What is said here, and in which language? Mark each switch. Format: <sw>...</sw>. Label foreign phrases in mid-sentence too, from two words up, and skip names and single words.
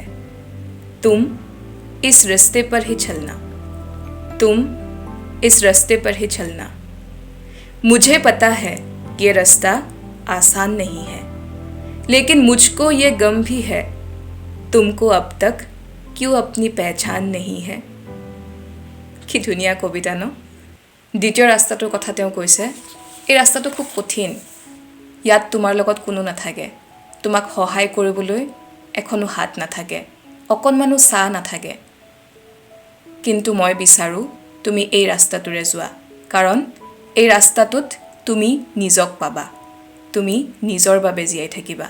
<hi>तुम इस रास्ते पर ही चलना, तुम इस रास्ते पर ही चलना। मुझे पता है ये रास्ता आसान नहीं है, लेकिन मुझको ये गम भी है, तुमको अब तक क्यों अपनी पहचान नहीं है।</hi> <as>কি ধুনীয়া কবিতা ন? দ্বিতীয় ৰাস্তাটোৰ কথা তেওঁ কৈছে, এই ৰাস্তাটো খুব কঠিন। ইয়াত তোমাৰ লগত কোনো নাথাকে, তোমাক সহায় কৰিবলৈ এখনো হাত নাথাকে, অকণমানো ছাঁ নাথাকে। কিন্তু মই বিচাৰোঁ তুমি এই ৰাস্তাটোৰে যোৱা, কাৰণ এই ৰাস্তাটোত তুমি নিজক পাবা, তুমি নিজৰ বাবে জীয়াই থাকিবা।</as>